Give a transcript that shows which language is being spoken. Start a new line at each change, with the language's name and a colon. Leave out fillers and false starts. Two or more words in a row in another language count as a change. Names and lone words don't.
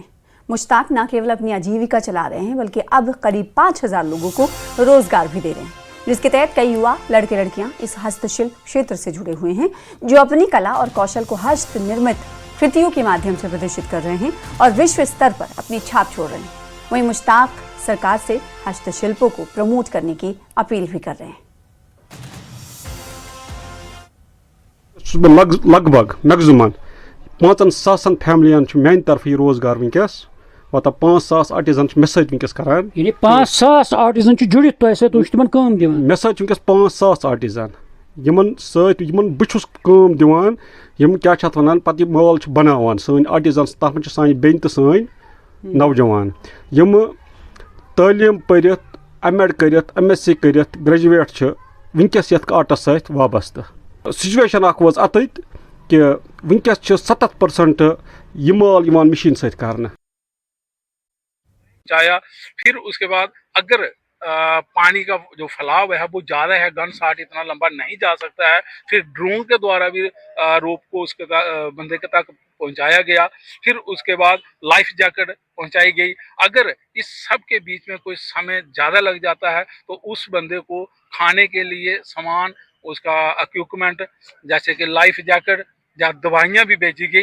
Hindi: मुश्ताक न केवल अपनी आजीविका चला रहे हैं, बल्कि अब करीब 5000 लोगों को रोजगार भी दे रहे हैं, जिसके तहत कई युवा लड़के लड़कियां इस हस्तशिल्प क्षेत्र से जुड़े हुए हैं, जो अपनी कला और कौशल को हस्त निर्मित कृतियों के माध्यम से प्रदर्शित कर रहे हैं और विश्व स्तर पर अपनी छाप छोड़ रहे हैं। वहीं मुश्ताक सरकार से हस्तशिल्पों को प्रमोट करने की अपील भी कर रहे हैं।
Kashmiri: लगभग मैक्सिमम 5,000 फैमिलियन मेन तरफ यह रोजगार वनकस मतलब 5,000 आर्टिजन मे वनकस करान। 5,000 आर्टिजन जुड़ित तो ऐसे तो तिमन काम दिवान मे वनकस 5,000 आर्टिजन यमन समन बहुस काम दिवान, यम क्या वन पत माल बनावान सन आर्टिजन, तथ मे सान बेन तो सान नौजवान यम तालीम परित, एमएड करित, एमएससी करित, ग्रेजुएट वनकस यथ आर्टस सत वाबस्त।
English: situation was
Kashmiri: अत कि वनकस 70% यह माल मशीन सत करना।
Hindi: फिर उसके बाद अगर पानी का जो फैलाव है वो ज़्यादा है, गन शॉट इतना लंबा नहीं जा सकता है, फिर ड्रोन के द्वारा भी रोप को उसके बंदे के तक पहुंचाया गया। फिर उसके बाद लाइफ जैकेट पहुंचाई गई। अगर इस सब के बीच में कोई समय ज़्यादा लग जाता है तो उस बंदे को खाने के लिए सामान, उसका इक्विपमेंट जैसे कि लाइफ जैकेट या दवाइयाँ भी भेजी गई।